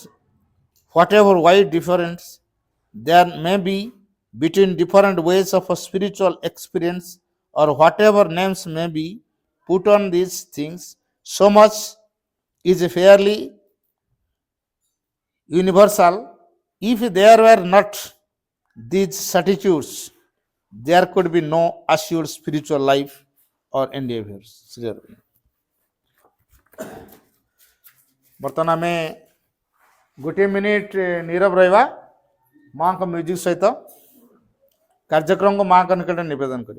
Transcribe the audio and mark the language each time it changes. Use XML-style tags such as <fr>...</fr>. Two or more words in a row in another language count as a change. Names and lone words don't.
<en>Whatever wide difference there may be between different ways of a spiritual experience or whatever names may be put on these things, so much is fairly universal. If there were not these certitudes, there could be no assured spiritual life or endeavors.</en> <or>ବର୍ତ୍ତମାନ ଆମେ ଗୋଟିଏ ମିନିଟ୍ ନୀରବ ରହିବା ମାଙ୍କ ମ୍ୟୁଜିକ୍ ସହିତ କାର୍ଯ୍ୟକ୍ରମକୁ ମାଙ୍କ ନିକଟରେ ନିବେଦନ କରିବା।</or>